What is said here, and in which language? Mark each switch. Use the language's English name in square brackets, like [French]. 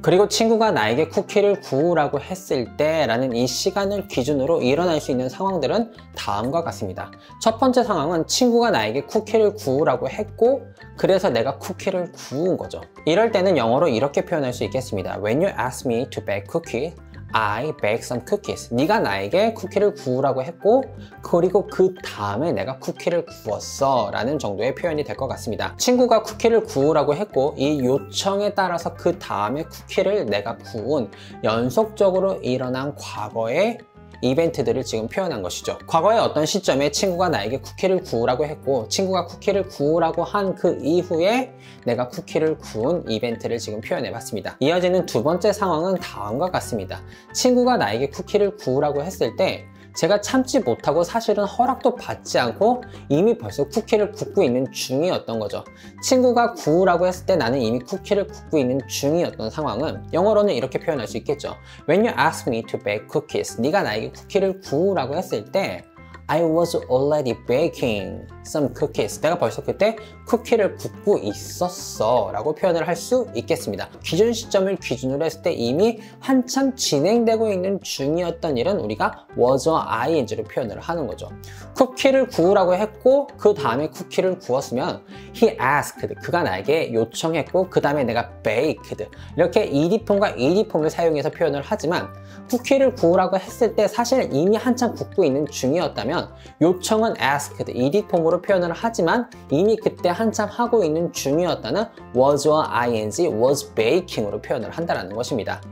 [Korean] 그리고 친구가 나에게 쿠키를 구우라고 했을 때 라는 이 시간을 기준으로 일어날 수 있는 상황들은 다음과 같습니다. 첫 번째 상황은 친구가 나에게 쿠키를 구우라고 했고 그래서 내가 쿠키를 구운 거죠. 이럴 때는 영어로 이렇게 표현할 수 있겠습니다. [English] When you ask me to bake cookies, I bake some cookies. [Korean] 네가 나에게 쿠키를 구우라고 했고 그리고 그 다음에 내가 쿠키를 구웠어 라는 정도의 표현이 될 것 같습니다. 친구가 쿠키를 구우라고 했고 이 요청에 따라서 그 다음에 쿠키를 내가 구운, 연속적으로 일어난 과거의 이벤트들을 지금 표현한 것이죠. 과거의 어떤 시점에 친구가 나에게 쿠키를 구우라고 했고 친구가 쿠키를 구우라고 한 그 이후에 내가 쿠키를 구운 이벤트를 지금 표현해 봤습니다. 이어지는 두 번째 상황은 다음과 같습니다. 친구가 나에게 쿠키를 구우라고 했을 때 제가 참지 못하고 사실은 허락도 받지 않고 이미 벌써 쿠키를 굽고 있는 중이었던 거죠. 친구가 구우라고 했을 때 나는 이미 쿠키를 굽고 있는 중이었던 상황은 영어로는 이렇게 표현할 수 있겠죠. [English] When you ask me to bake cookies, [Korean] 네가 나에게 쿠키를 구우라고 했을 때 [English] I was already baking some cookies. [Korean] 내가 벌써 그때 쿠키를 굽고 있었어 라고 표현을 할 수 있겠습니다. 기준 시점을 기준으로 했을 때 이미 한참 진행되고 있는 중이었던 일은 우리가 was와 ing로 표현을 하는 거죠. 쿠키를 구우라고 했고 그 다음에 쿠키를 구웠으면 [English] he asked, [Korean] 그가 나에게 요청했고 그 다음에 내가 baked, 이렇게 ed폼과 ed폼을 사용해서 표현을 하지만 쿠키를 구우라고 했을 때 사실 이미 한참 굽고 있는 중이었다면 요청은 asked, ed폼으로 표현을 하지만 이미 그때 한참 하고 있는 중이었다는 was와 ing, was baking으로 표현을 한다는 것입니다.